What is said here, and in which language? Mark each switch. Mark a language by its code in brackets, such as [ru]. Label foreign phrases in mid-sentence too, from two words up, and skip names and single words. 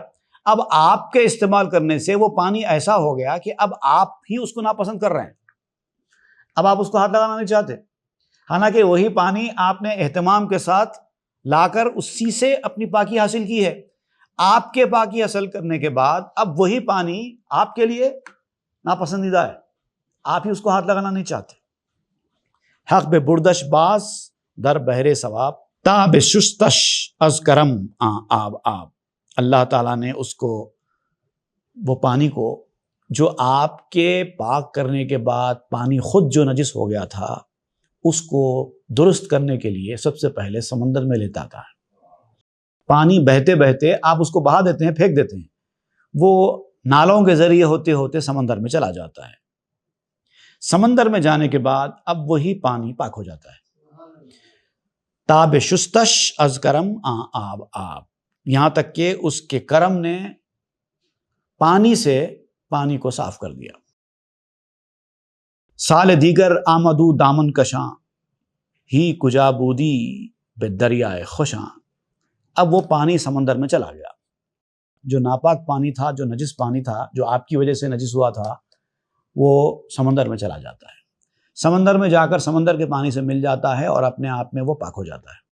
[ur] اب آپ کے استعمال کرنے سے وہ پانی ایسا ہو گیا کہ اب آپ ہی اس کو ناپسند کر رہے ہیں، اب آپ اس کو ہاتھ لگانا نہیں چاہتے، حالانکہ وہی پانی آپ نے اہتمام کے ساتھ لا کر اسی سے اپنی پاکی حاصل کی ہے۔ آپ کے پاکی حاصل کرنے کے بعد اب وہی پانی آپ کے لیے ناپسندیدہ ہے، آپ ہی اس کو ہاتھ لگانا نہیں چاہتے۔ [fa] حق بے بردش باز در بحر ثواب، تا بے شستش از کرم آب آب۔ [ur] اللہ تعالیٰ نے اس کو، وہ پانی کو جو آپ کے پاک کرنے کے بعد پانی خود جو نجس ہو گیا تھا، اس کو درست کرنے کے لیے سب سے پہلے سمندر میں لیتا تھا۔ پانی بہتے بہتے آپ اس کو بہا دیتے ہیں، پھینک دیتے ہیں، وہ نالوں کے ذریعے ہوتے ہوتے سمندر میں چلا جاتا ہے۔ سمندر میں جانے کے بعد اب وہی پانی پاک ہو جاتا ہے۔ [fa] تاب شستش از کرم آب آب، [ur] یہاں تک کہ اس کے کرم نے پانی سے پانی کو صاف کر دیا۔ [fa] سال دیگر آمدو دامن کشاں، ہی کجا بودی بے دریائے خوشاں۔ [ur] اب وہ پانی سمندر میں چلا گیا، جو ناپاک پانی تھا، جو نجس پانی تھا، جو آپ کی وجہ سے نجس ہوا تھا، وہ سمندر میں چلا جاتا ہے۔ سمندر میں جا کر سمندر کے پانی سے مل جاتا ہے اور اپنے آپ میں وہ پاک ہو جاتا ہے۔